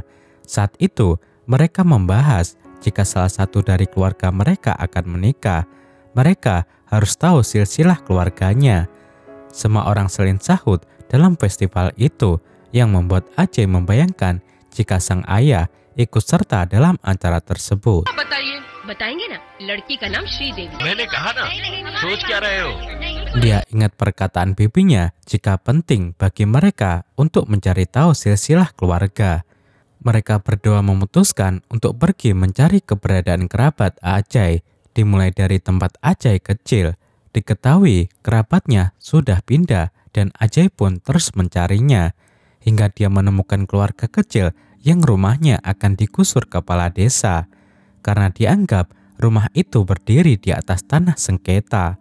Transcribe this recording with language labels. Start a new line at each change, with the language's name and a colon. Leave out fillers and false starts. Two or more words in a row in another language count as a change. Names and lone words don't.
Indonesian: Saat itu mereka membahas jika salah satu dari keluarga mereka akan menikah. Mereka harus tahu silsilah keluarganya. Semua orang saling sahut dalam festival itu yang membuat Ajay membayangkan jika sang ayah ikut serta dalam acara tersebut.
Hindi: बताएंगे ना, लड़की का नाम श्रीदेवी। मैंने कहा ना, सोच क्या रहे हो?
Indonesian: Dia ingat perkataan bibinya jika penting bagi mereka untuk mencari tahu silsilah keluarga. Mereka berdua memutuskan untuk pergi mencari keberadaan kerabat Ajay, dimulai dari tempat Ajay kecil. Diketahui kerabatnya sudah pindah dan Ajay pun terus mencarinya, hingga dia menemukan keluarga kecil yang rumahnya akan digusur kepala desa, karena dianggap rumah itu berdiri di atas tanah sengketa.